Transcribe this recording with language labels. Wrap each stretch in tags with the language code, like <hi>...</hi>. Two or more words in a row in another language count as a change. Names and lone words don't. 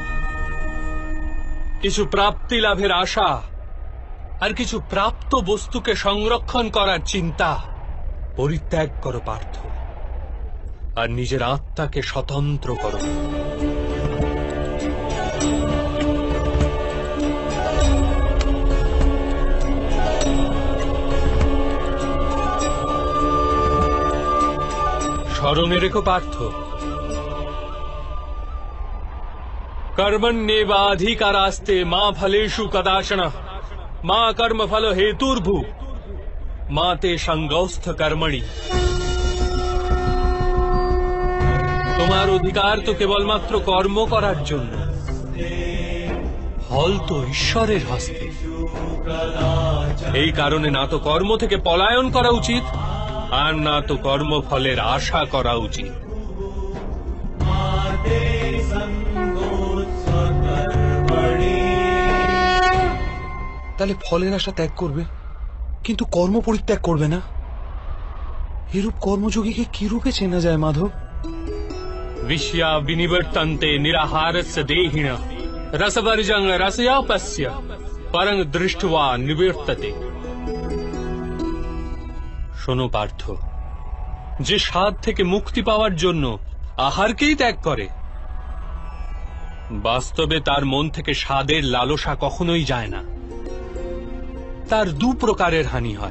<bn>কিছু প্রাপ্তি লাভের আশা আর কিছু প্রাপ্ত বস্তুকে সংরক্ষণ করার চিন্তা পরিত্যাগ করো পার্থ, আর নিজের আত্মাকে স্বতন্ত্র করো। স্মরণে রেখো পার্থ,</bn> <sa>कर्मण्येवाधिकारास्ते मा फलेषु कदाचन मा कर्मफल हेतुर्भु मा ते संगौस्थ कर्मणि।</sa> <bn>তোমার অধিকার তো কেবলমাত্র কর্ম করার জন্য, ফল তো ঈশ্বরের হস্তে। এই কারণে না তো কর্ম থেকে পলায়ন করা উচিত আর না তো কর্মফলের আশা করা উচিত। তাহলে ফলের আশা ত্যাগ করবে কিন্তু কর্ম পরিত্যাগ করবে না? এরূপ কর্মযোগীকে কি রূপে চেনা যায় মাধব?</bn> <sa>विश्या विनिवर्तन्ते निराहारस्य देहिन रसवर्जं रसयापस्य परं दृष्ट्वा निवर्तते।</sa> <bn>শোনো পার্থ, যে স্বাদ থেকে মুক্তি পাওয়ার জন্য আহারকেই ত্যাগ করে, বাস্তবে তার মন থেকে স্বাদের লালসা কখনোই যায় না। তার দু প্রকারের হানি হয়।</bn>